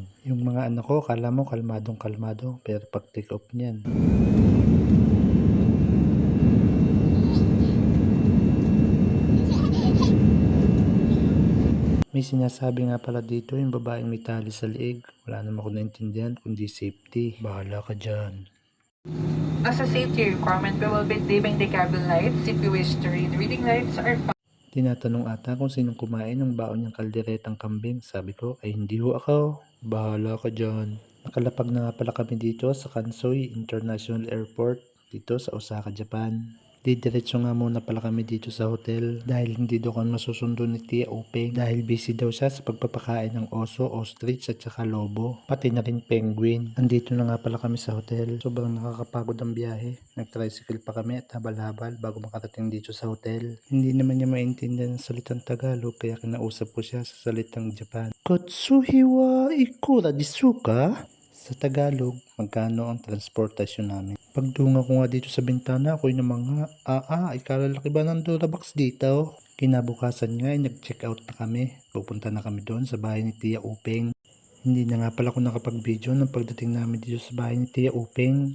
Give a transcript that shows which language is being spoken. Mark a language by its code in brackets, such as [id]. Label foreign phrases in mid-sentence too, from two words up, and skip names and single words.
[tl] Yung mga anak ko, kala mo kalmadong kalmado, pero pag [en] take off [tl] niyan. May sinasabi nga pala dito yung babaeng may tali sa liig. Wala naman ako naintindihan kundi safety. Bahala ka dyan. [en] As a safety requirement, we will be dimming the cabin lights. If you wish to read, reading lights are fine. [tl] Tinatanong ata kung sinong kumain ng baon niyang kalderetang kambing. Sabi ko, ay hindi ho ako. Bahala ka dyan. Nakalapag na nga pala kami dito sa Kansai International Airport dito sa Osaka, Japan. Didiretso nga muna pala kami dito sa hotel dahil hindi daw kami masusundo ni Tia Openg dahil busy daw siya sa pagpapakain ng oso, ostrich at saka lobo, pati na rin penguin. Andito na nga pala kami sa hotel. Sobrang nakakapagod ang biyahe. Nag-tricycle pa kami at habal-habal bago makarating dito sa hotel. Hindi naman niya maintindihan ang salitang Tagalog kaya kinausap ko siya sa salitang Japan. [ja] 交通費はいくらですか? [tl] Sa Tagalog, magkano ang transportasyon namin? Pagdunga ko nga dito sa bintana, ako'y namanga, ikalalaki ba ng Durabox dito? Kinabukasan nga ay nag- [en] check out [tl] na kami. Pupunta na kami doon sa bahay ni Tia Upeng. Hindi na nga pala ako nakapag-video ng pagdating namin dito sa bahay ni Tia Upeng.